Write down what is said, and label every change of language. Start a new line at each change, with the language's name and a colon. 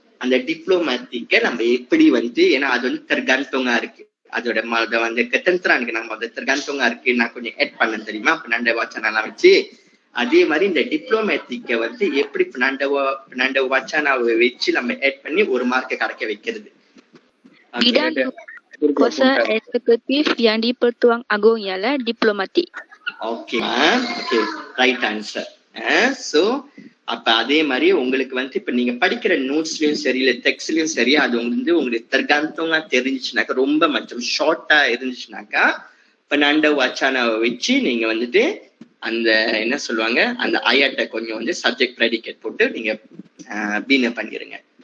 Tamil: அந்த டிப்ளோமேட்டிக்க நம்ம எப்படி வந்து, ஏன்னா அது வந்து tergantung இருக்கு, அதோட வந்து ketenteraan நம்ம அது tergantung இருக்கு. நான் கொஞ்சம் ஆட் பண்ண தெரியுமா Penanda Wacana எல்லாம் வச்சு. அதே மாதிரி இந்த டிப்ளோமேட்டிக்க வந்து எப்படி Penanda Wacana வச்சு நம்ம ஆட் பண்ணி 1 மார்க்கை கிடைக்க வைக்கிறது.
Malay: Bidang kuasa eksekutif yang di-Pertuan Agong ialah diplomatik.
Tamil: Okay okay right answer. So அப்ப அதே மாதிரி உங்களுக்கு வந்து இப்ப நீங்க படிக்கிற நோட்ஸ்லயும் சரி இல்ல டெக்ஸ்ட்லயும் சரி அது வந்து உங்களுக்கு tergantung தெரிஞ்சுச்சுனாக்கா, ரொம்ப மற்றும் ஷார்ட்டா இருந்துச்சுனாக்கா Penanda Wacana வச்சு நீங்க வந்துட்டு அந்த என்ன சொல்லுவாங்க அந்த ஆயாட்ட கொஞ்சம் வந்து சப்ஜெக்ட் ப்ரெடிகேட் போட்டு நீங்க பீன பண்ணிருங்க.